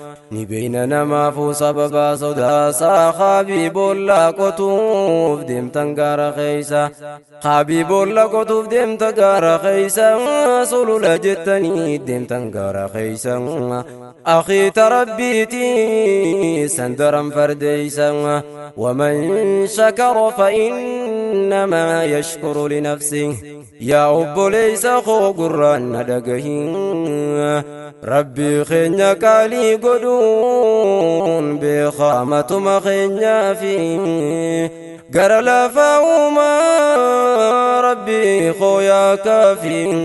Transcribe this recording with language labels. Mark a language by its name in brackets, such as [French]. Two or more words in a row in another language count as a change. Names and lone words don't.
[Oromo] Ni beeyna namaafuu sababa sodaasa. Haabii boolla qotuuf deemtan gaara keeysa. Haabii boolla qotuuf deemta gaara keeysa. Sulula jettanii deemtan gaara keeysa. Akhiita Rabbiiti san daran fardeeysa. [Arabic] ومن شكر فإنما يشكر لنفسه. [Oromo] Yaa obboleeysa koo gurraan na dhagahin. Rabbii keenya qaalii godhuun beekamatuma keenyaafi. Gara lafa uumaa Rabbii koo yaa kaafi.